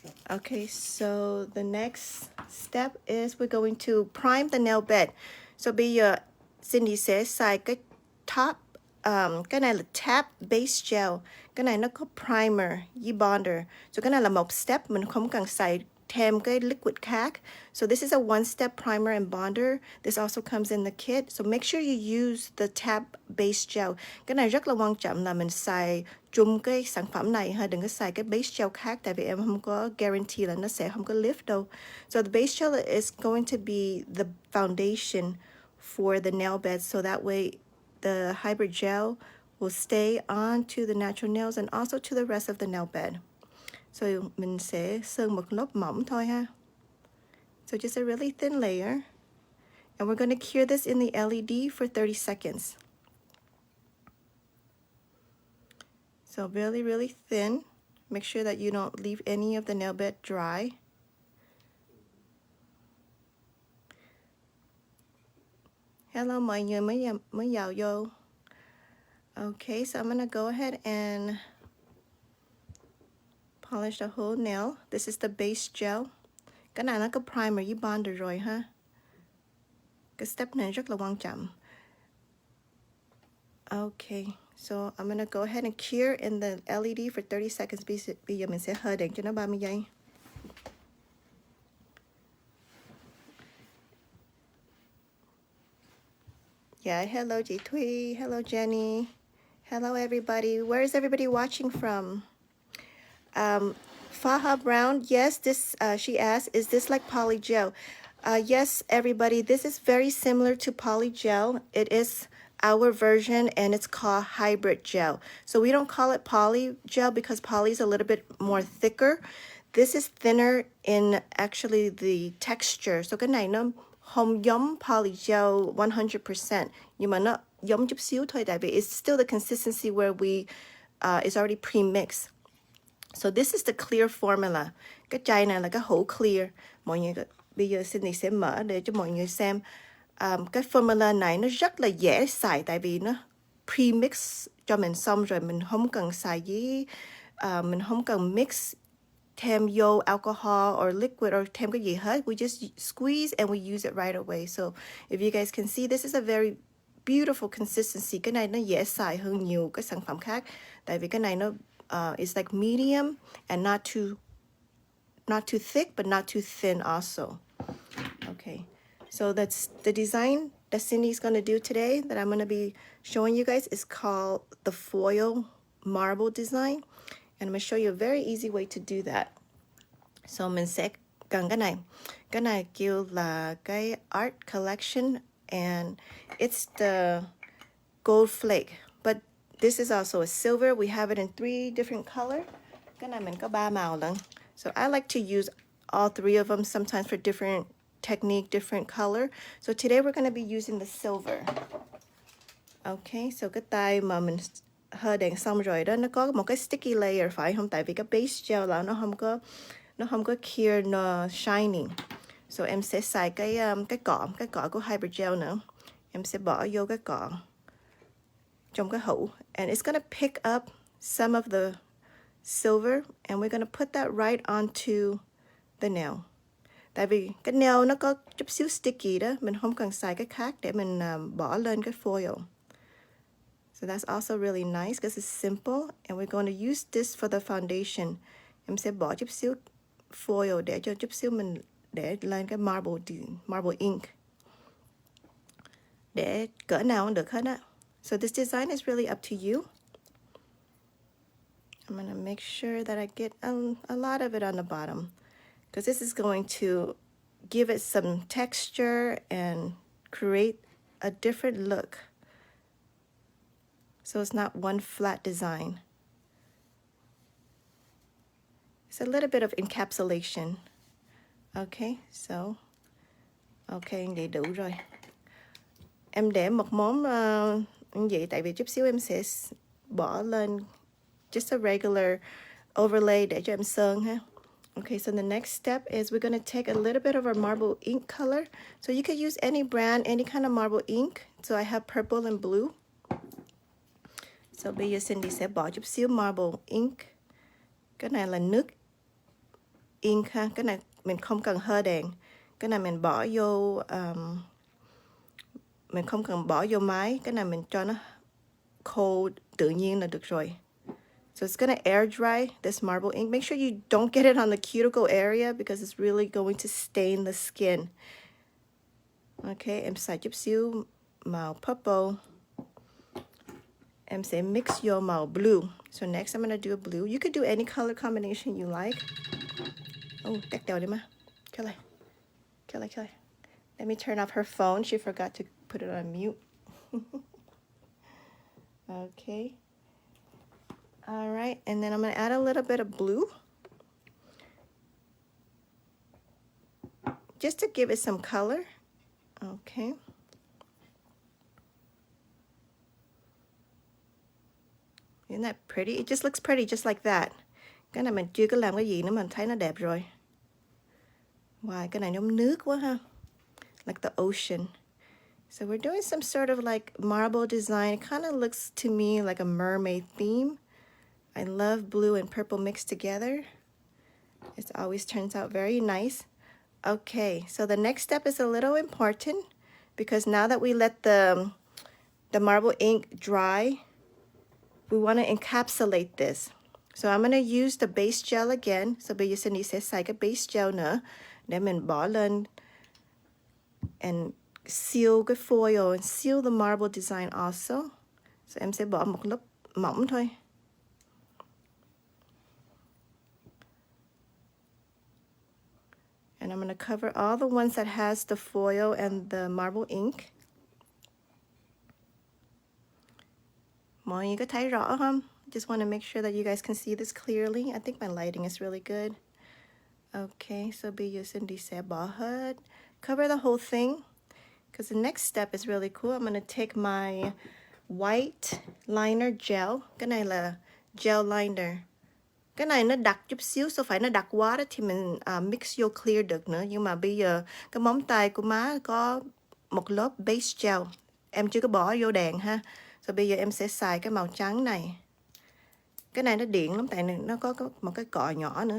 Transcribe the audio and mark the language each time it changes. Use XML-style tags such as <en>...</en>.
<en>Okay, so the next step is we're going to prime the nail bed.</en> <vi>So bây giờ Cindy sẽ xài cái top, cái này là T.A.P base gel. Cái này nó có primer với bonder. So cái này là một step, mình không cần xài thêm cái liquid khác.</vi> <en>So this is a one-step primer and bonder. This also comes in the kit. So make sure you use the T.A.P base gel.</en> <vi>Cái này rất là quan trọng là mình xài chung cái sản phẩm này ha, đừng có xài cái base gel khác tại vì em không có guarantee là nó sẽ không có lift đâu.</vi> <en>So the base gel is going to be the foundation for the nail bed, so that way the hybrid gel will stay on to the natural nails and also to the rest of the nail bed.</en> <vi>So mình sẽ sơn một lớp mỏng thôi ha.</vi> <en>So just a really thin layer. And we're going to cure this in the LED for 30 seconds. So really, really thin. Make sure that you don't leave any of the nail bed dry.</en> <vi>Hello mọi người mới vào vô.</vi> <en>Okay, so I'm going to go ahead and polish the whole nail. This is the base gel.</en> <vi>Cái này nó có primer với bonder rồi ha. Cái step này rất là quan trọng.</vi> <en>Okay, so I'm gonna go ahead and cure in the LED for 30 seconds.</en> <vi>Bây giờ mình sẽ hơi đèn cho nó 30 giây.</vi> <en>Yeah, hello chị Thuy, hello Jenny, hello everybody. Where is everybody watching from? Faha Brown, yes, this she asked, is this like poly gel? Yes, everybody, this is very similar to poly gel. It is our version and it's called hybrid gel. So we don't call it poly gel because poly is a little bit more thicker. This is thinner in actually the texture.</en> <vi>So cái này nó không giống poly gel 100%, nhưng mà nó giống chút xíu thôi tại vì</vi> <en>it's still the consistency where we it's already pre-mixed. So this is the clear formula.</en> <vi>Cái chai này là cái hũ clear. Mọi người bây giờ Cindy sẽ mở để cho mọi người xem. Cái formula này nó rất là dễ xài tại vì nó pre-mix cho mình xong rồi, mình không cần xài với mình không cần mix thêm vô alcohol or liquid or thêm cái gì hết.</vi> <en>We just squeeze and we use it right away. So if you guys can see, this is a very beautiful consistency.</en> <vi>Cái này nó dễ xài hơn nhiều cái sản phẩm khác tại vì cái này nó</vi> <en>it's like medium and not too thick but not too thin also. Okay, so that's the design that Cindy's going to do today that I'm going to be showing you guys is called the foil marble design, and I'm going to show you a very easy way to do that. So</en> <vi>mình sẽ cần cái này kêu là cái</vi> <en>art collection and it's the gold flake, but this is also a silver. We have it in 3 different colors.</en> <vi>Cái này mình có 3 màu lận.</vi> <en>So I like to use all 3 of them sometimes for different technique, different color. So today we're going to be using the silver.</en> <vi>Okay, so cái tay mà mình hơi đèn xong rồi đó, nó có một cái sticky layer phải không? Tại vì cái base gel là nó không có clear, nó shiny. So em sẽ xài cái cọ của hybrid gel nữa. Em sẽ bỏ vô cái cọ trong cái hũ,</vi> <en>and it's gonna pick up some of the silver and we're gonna put that right onto the nail.</en> <vi>Tại vì cái nail nó có chút xíu sticky đó, mình không cần xài cái khác để mình bỏ lên cái foil.</vi> <en>So that's also really nice because it's simple and we're going to use this for the foundation.</en> <vi>Em sẽ bỏ chút xíu foil để cho chút xíu mình để lên cái marble ink. để cỡ nào cũng được hết á.</vi> <en>So this design is really up to you. I'm gonna make sure that I get a lot of it on the bottom, because this is going to give it some texture and create a different look. So it's not one flat design. It's a little bit of encapsulation.</en> <vi>Okay, so okay, vậy đủ rồi. Em để một món như vậy tại vì chút xíu em sẽ bỏ lên</vi> <en>just a regular overlay</en> <vi>để cho em sơn ha.</vi> <en>Okay, so the next step is we're going to take a little bit of our marble ink color. So you could use any brand, any kind of marble ink. So I have purple and blue.</en> <vi>So bây giờ Cindy sẽ bỏ chút xíu marble ink. Cái này là nước ink ha. Cái này mình không cần hơi đèn. Cái này mình bỏ vô mình không cần bỏ vô máy. Cái này mình cho nó khô tự nhiên là được rồi.</vi> <en>So it's gonna air dry this marble ink. Make sure you don't get it on the cuticle area because it's really going to stain the skin.</en> <vi>Okay, em xài chút xíu màu purple. Em sẽ mix vô màu blue.</vi> <en>So next I'm gonna do a blue. You could do any color combination you like.</en> <vi>Oh, tách đầu đi mà.</vi> <en>Kelly. Let me turn off her phone. She forgot to put it on mute. Okay. All right, and then I'm going to add a little bit of blue. Just to give it some color. Okay. Isn't that pretty? It just looks pretty just like that.</en> <vi>Cái này mình chưa có làm cái gì nữa mình thấy nó đẹp rồi. Wow, cái này giống nước quá ha.</vi> <en>Like the ocean. So we're doing some sort of like marble design. It kind of looks to me like a mermaid theme. I love blue and purple mixed together. It always turns out very nice. Okay, so the next step is a little important because now that we let the marble ink dry, we want to encapsulate this. So I'm going to use the base gel again.</en> <vi>So bây giờ Cindy sẽ xài cái base gel nữa để mình bỏ lên and seal cái foil and</vi> <en>seal the marble design also.</en> <vi>So em sẽ bỏ một lớp mỏng thôi.</vi> <en>And I'm going to cover all the ones that has the foil and the marble ink.</en> <vi>Mọi người có thấy rõ không?</vi> <en>Just want to make sure that you guys can see this clearly. I think my lighting is really good.</en> <vi>Okay, so bây giờ Cindy sẽ bỏ hết.</vi> <en>Cover the whole thing. Because the next step is really cool. I'm going to take my white liner gel.</en> <vi>Cái này là gel liner. Cái này nó đặc chút xíu, so phải nó đặc quá đó thì mình mix vô clear được nữa. Nhưng mà bây giờ cái móng tay của má có một lớp base gel. Em chưa có bỏ vô đèn ha. So bây giờ em sẽ xài cái màu trắng này. Cái này nó điện lắm tại nó có một cái cọ nhỏ nữa.</vi>